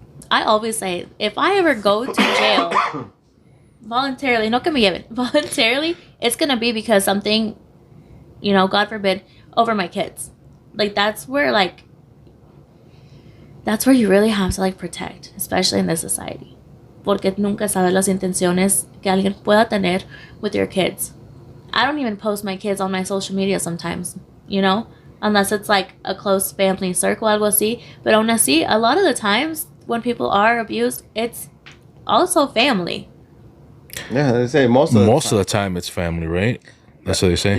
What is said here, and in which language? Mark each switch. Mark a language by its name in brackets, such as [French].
[English] I always say if I ever go to jail voluntarily, [Spanish] no que me lleven [English] voluntarily, it's gonna be because something, God forbid, over my kids. Like that's where you really have to like protect, especially in this society. [Spanish] Porque nunca sabes las intenciones que alguien pueda tener [English] with your kids. I don't even post my kids on my social media sometimes, unless it's like a close family circle, [Spanish] algo así. [English] But [Spanish] aún así, [English] a lot of the times when people are abused, it's also family. Yeah, they say most of the time it's family, right? That's what they say.